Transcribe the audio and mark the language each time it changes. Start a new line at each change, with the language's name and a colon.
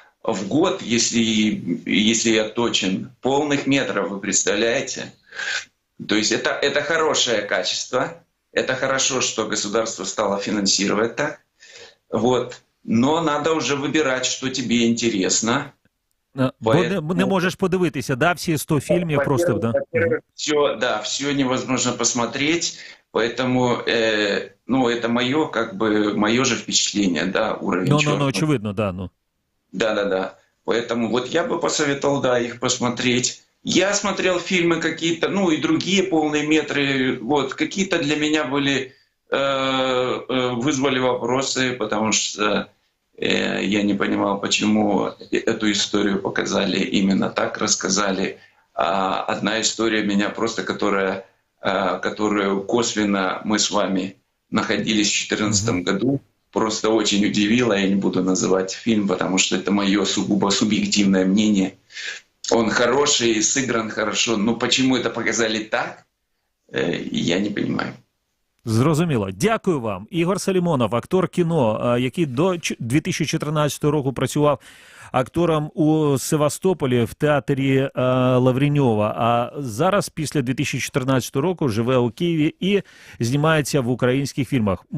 Russian: в год, если я точен, полных метров, вы представляете? То есть это хорошее качество, это хорошо, что государство стало финансировать так, вот. Но надо уже выбирать, что тебе интересно.
Ukrainian: Бо не можеш подивитися, да, всі 100 фільмів просто, да?
Russian: Все невозможно посмотреть, поэтому, это мое же впечатление, да, уровень черного. Очевидно, да, ну. Да. Поэтому вот я бы посоветовал, да, их посмотреть. Я смотрел фильмы какие-то, и другие полные метры, вот, какие-то для меня были, вызвали вопросы, потому что я не понимал, почему эту историю показали именно так, рассказали. А одна история меня просто, которую косвенно мы с вами находились в 2014 году, просто очень удивила. Я не буду называть фильм, потому что это мое сугубо субъективное мнение. Он хороший, сыгран хорошо, но почему это показали так, я не понимаю.
Ukrainian: Зрозуміло. Дякую вам. Ігор Салімонов, актор кіно, який до 2014 року працював актором у Севастополі в театрі Лавріньова, а зараз після 2014 року живе у Києві і знімається в українських фільмах.